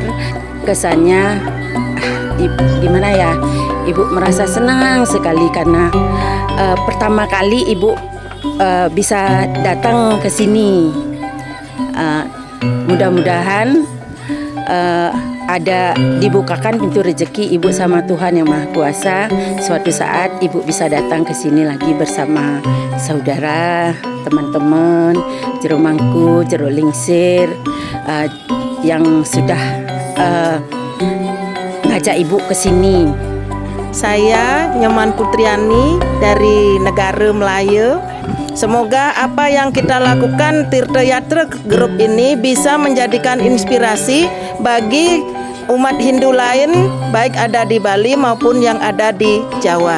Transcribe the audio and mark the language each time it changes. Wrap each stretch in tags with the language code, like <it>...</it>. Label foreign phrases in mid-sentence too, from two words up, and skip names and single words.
<id>Kesannya gimana ya, Ibu merasa senang sekali karena pertama kali Ibu bisa datang ke sini. Mudah-mudahan ada dibukakan pintu rezeki Ibu sama Tuhan Yang Maha Kuasa. Suatu saat Ibu bisa datang ke sini lagi bersama saudara, teman-teman, jero mangku, jero lingsir yang sudah ngajak Ibu ke sini. Saya Nyoman Putriani dari negara Melayu. Semoga apa yang kita lakukan Tirta Yatra Group ini bisa menjadikan inspirasi bagi umat Hindu lain, baik ada di Bali maupun yang ada di Jawa.</id>